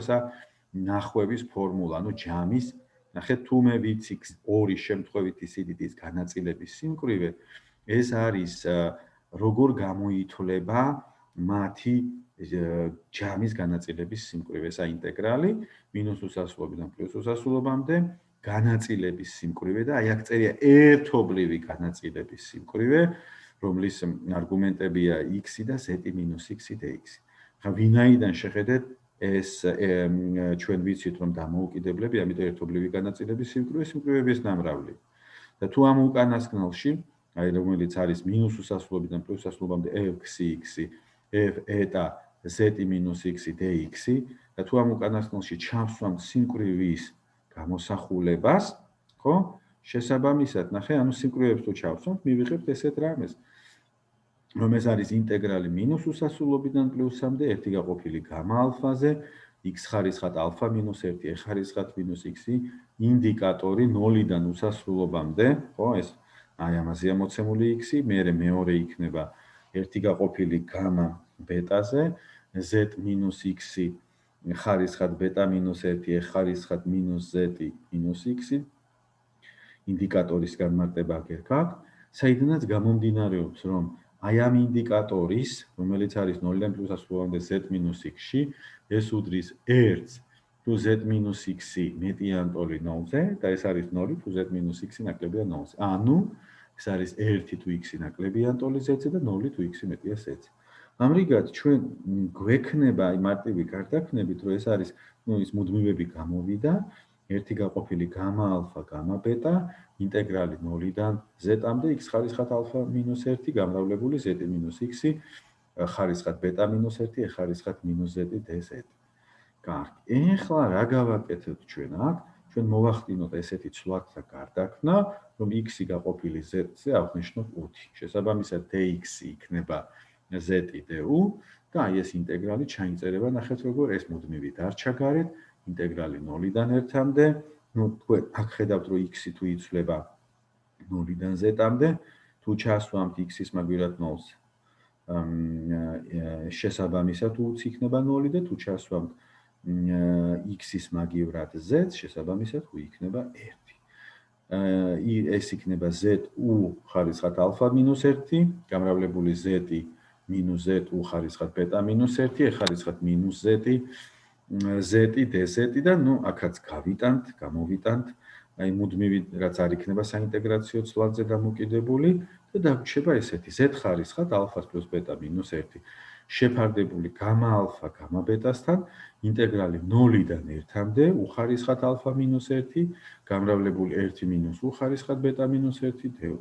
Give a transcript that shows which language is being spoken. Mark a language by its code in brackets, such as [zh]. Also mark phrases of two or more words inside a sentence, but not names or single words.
[ka] ესა ნახვევის ფორმულა, ანუ ჯამის, ნახეთ, თუ მე ვიცი 2 შემთხვევითი სიდიდის განაწილების სიმკვრივე, ეს არის როგორ გამოითვლება მათი ჯამის განაწილების სიმკვრივე, ესა ინტეგრალი მინუს უსასრულობიდან პლუს უსასრულობამდე განაწილების სიმკვრივე და აი აქ წერია ერთობლივი განაწილების სიმკვრივე, რომლის არგუმენტებია x და z minus x dx. ხა ვინაიდან შეხედეთ ეს ჩვენ ვიცით რომ დამოუკიდებლები, ამიტომ ერთობლივი განაწილების სიმკვრივების ნამრავლი. და თუ ამ უკანასკნელში, აი რომელიც არის მინუს უსასრულობიდან პლუს უსასრულობამდე f(x), f eta z minus x dx და თუ ამ უკანასკნელში ჩავსვამთ სიმკვრივის გამოსახულებას, ხო? შესაბამისად, ნახე, ანუ სიმკვრივეებს თუ ჩავსვამთ, მივიღებთ ესეთ რამეს. რომ ეს არის ინტეგრალი მინუს უსასრულობიდან პლუსამდე 1 გაყოფილი გამა ალფაზე, x ხარისხად ალფა minus 1, e ხარისხად minus x, ინდიკატორი 0-დან უსასრულობამდე, ხო, ეს აი ამაზეა მოცემული x, მერე მეორე იქნება 1 გაყოფილი გამა ბეტაზე, z minus x ხარისხად ბეტა minus 1, e ხარისხად minus z minus x, ინდიკატორის განმარტება აგერ გაქვთ, საიდანაც გამომდინარეობს, რომ აი ამ ინდიკატორის, რომელიც არის 0-დან პლუს უსასრულობამდე z minus x-ში, ეს უდრის 1-ს, თუ z minus x მეტია ან ტოლი 0-ზე და ეს არის 0, თუ z minus x ნაკლებია 0-ზე. ანუ ეს არის 1 თუ x ნაკლებია ან ტოლი z-ზე და 0 თუ x მეტია z-ზე. ამრიგად ჩვენ გვექნება აი მარტივი გარდაქმნებით, რომ ეს არის, ის მუდმივები გამოვიდა, 1 გაყოფილი გამა ალფა, გამა ბეტა, ინტეგრალი 0-დან z-მდე x ხარისხად ალფა minus 1 გამრავლებული z minus x ხარისხად ბეტა minus 1, e ხარისხად minus z dz. კარგი. ეხლა რა გავაკეთებთ ჩვენ აქ? ჩვენ მოვახდინოთ ესეთი ცვლათა გარდაქმნა, რომ x გაყოფილი z-ზე აღნიშნოთ 5. შესაბამისად dx იქნება z du და აი ეს ინტეგრალი ჩაიწერება, ნახეთ როგორ ეს მუდმივი დარჩა გარეთ, ინტეგრალი 0-დან 1-მდე, ну, თქვენ აქ ხედავთ რომ x თუ იცვლება 0-დან z-მდე, თუ ჩასვამთ x-ის მაგვირად 0-ს, შესაბამისად უც იქნება 0 და თუ ჩასვამთ x-ის მაგივრად z, შესაბამისად u იქნება 1. ეს იქნება z u ხარისხად ალფა minus 1, გამრავლებული z minus z u ხარისხად ბეტა minus 1, e ხარისხად minus z z dz და ნუ აქაც გავიტანთ, გამოვიტანთ, აი მუდმივი რაც არ იქნება საინტეგრაციო ცვლადზე დამოკიდებული და დაგვრჩება ესეთი z ხარისხად ალფას პლუს ბეტა minus 1 შეფარდებული გამა ალფა გამა ბეტასთან ინტეგრალი 0-დან 1-მდე u ხარისხად ალფა minus 1 გამრავლებული 1 minus u ხარისხად ბეტა minus 1 du.